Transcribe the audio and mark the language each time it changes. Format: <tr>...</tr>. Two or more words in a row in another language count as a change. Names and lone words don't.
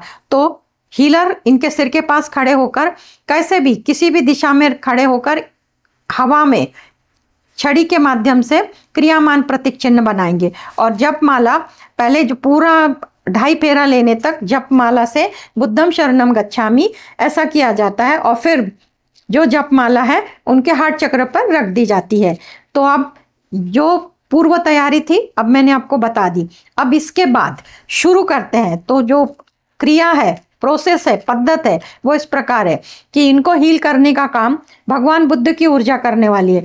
<hi>तो हीलर इनके सिर के पास खड़े होकर कैसे भी किसी भी दिशा में खड़े होकर हवा में छड़ी के माध्यम से क्रियामान प्रतीक चिन्ह बनाएंगे। और जप माला पहले जो पूरा 2.5 फेरा लेने तक जप माला से</hi> <pi>बुद्धम शरणम गच्छामि</pi> <hi>ऐसा किया जाता है, और फिर जो जप माला है उनके हार्ट चक्र पर रख दी जाती है। तो अब जो पूर्व तैयारी थी अब मैंने आपको बता दी। अब इसके बाद शुरू करते हैं। तो जो क्रिया है, प्रोसेस है, पद्धत है, वो इस प्रकार है कि इनको हील करने का काम भगवान बुद्ध की ऊर्जा करने वाली है।</hi>